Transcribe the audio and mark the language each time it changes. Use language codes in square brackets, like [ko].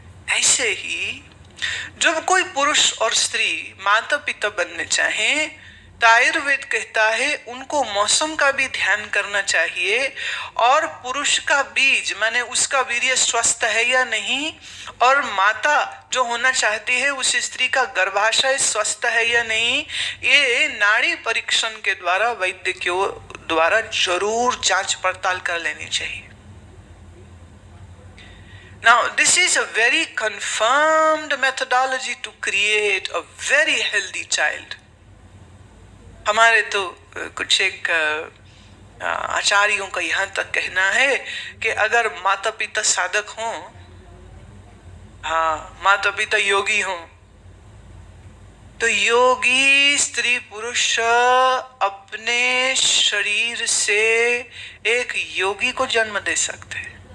[hi] ऐसे ही जब कोई पुरुष और स्त्री माता पिता बनने चाहे, तो आयुर्वेद कहता है उनको मौसम का भी ध्यान करना चाहिए, और पुरुष का बीज माने उसका वीर्य स्वस्थ है या नहीं, और माता जो होना चाहती है उस स्त्री का गर्भाशय स्वस्थ है या नहीं, ये नाड़ी परीक्षण के द्वारा, वैद्य के द्वारा जरूर जांच पड़ताल कर लेनी चाहिए। [en] Now this is a very confirmed methodology to create a very healthy child. [hi] हमारे तो कुछ एक आचार्यों का यहाँ तक कहना है कि अगर माता पिता साधक हों, हाँ, माता पिता योगी हों, तो योगी स्त्री पुरुष अपने शरीर से एक योगी को जन्म दे सकते हैं।